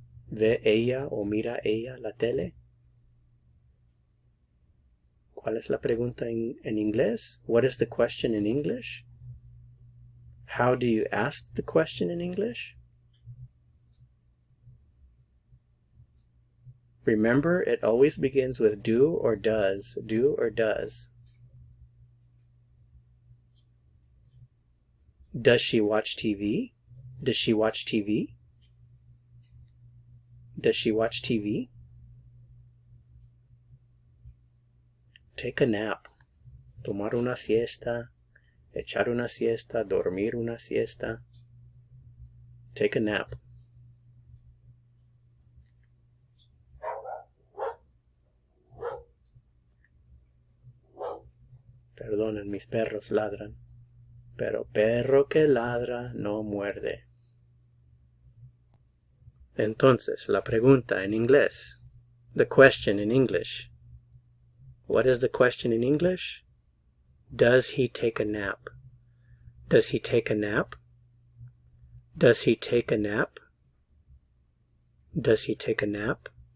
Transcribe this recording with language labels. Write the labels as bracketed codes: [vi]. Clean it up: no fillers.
[es] ¿Ve ella o mira ella la tele? ¿Cuál es la pregunta en inglés? [en] What is the question in English? How do you ask the question in English? Remember, it always begins with do or does. Do or does. Does she watch TV? Does she watch TV? Does she watch TV? Take a nap. [es] Tomar una siesta. Echar una siesta. Dormir una siesta. [en] Take a nap. [es] Perdonen, mis perros ladran. Pero perro que ladra no muerde. Entonces, la pregunta en inglés. [en] The question in English. What is the question in English? Does he take a nap? Does he take a nap? Does he take a nap? Does he take a nap?